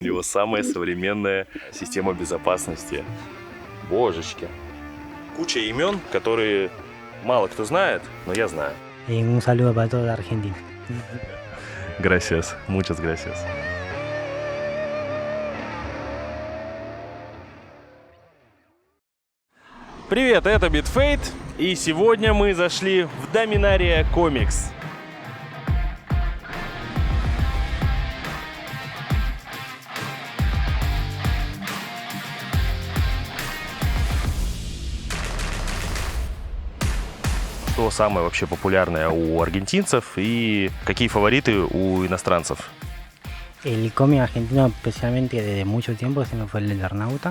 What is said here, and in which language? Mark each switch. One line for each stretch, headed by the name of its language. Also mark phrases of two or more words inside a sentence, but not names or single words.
Russian: У него самая современная система безопасности. Божечки. Куча имен, которые мало кто знает, но я знаю.
Spanish: Un saludo para toda Argentina. Gracias, muchas gracias.
Russian: Привет, это Bitfate, и сегодня мы зашли в Dominaria Comics. Что самое вообще популярное у аргентинцев и какие фавориты у иностранцев?
Spanish: El cómic argentino, especialmente desde mucho tiempo, siempre fue el Eternauta.